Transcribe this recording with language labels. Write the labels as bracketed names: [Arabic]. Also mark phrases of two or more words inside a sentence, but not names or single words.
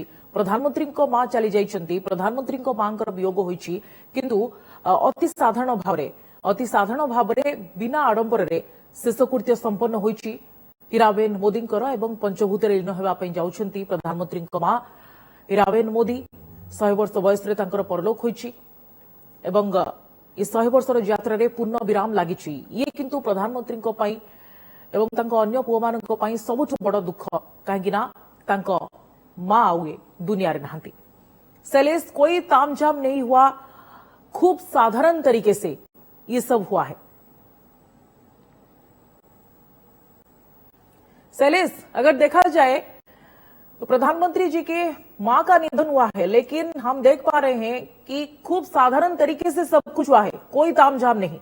[Odia] ପ୍ରଧାନମନ୍ତ୍ରୀଙ୍କ ମା ଚାଲି ଯାଇଛନ୍ତି, ପ୍ରଧାନମନ୍ତ୍ରୀଙ୍କ ମାଙ୍କର ବିୟୋଗ ହୋଇଛି, କିନ୍ତୁ ଅତି ସାଧାରଣ ଭାବରେ ବିନା ଆଡମ୍ବରରେ ଶେଷକୃତ୍ୟ ସମ୍ପନ୍ନ ହୋଇଛି ହୀରାବେନ ମୋଦିଙ୍କର ଏବଂ ପଞ୍ଚଭୂତରେ ଲୀନ ହେବା ପାଇଁ ଯାଉଛନ୍ତି ପ୍ରଧାନମନ୍ତ୍ରୀଙ୍କ ମା ହୀରାବେନ ମୋଦି। 100 ବର୍ଷ ବୟସରେ ତାଙ୍କର ପରଲୋକ ହୋଇଛି ଏବଂ ଏ 100 ବର୍ଷର ଯାତ୍ରାରେ ପୂର୍ଣ୍ଣ ବିରାମ ଲାଗିଛି। ଇଏ କିନ୍ତୁ ପ୍ରଧାନମନ୍ତ୍ରୀଙ୍କ ପାଇଁ ଏବଂ ତାଙ୍କ ଅନ୍ୟ ପୁଅମାନଙ୍କ ପାଇଁ ସବୁଠୁ ବଡ଼ ଦୁଃଖ, କାହିଁକି ନା ତାଙ୍କ मां ଆଉ ଏ ଦୁନିଆରେ ନାହାନ୍ତି। [Hindi] शैलेश, कोई तामझाम नहीं हुआ, खूब साधारण तरीके से ये सब हुआ है। शैलेश, अगर देखा जाए तो प्रधानमंत्री जी के मां का निधन हुआ है, लेकिन हम देख पा रहे हैं कि खूब साधारण तरीके से सब कुछ हुआ है, कोई तामझाम नहीं।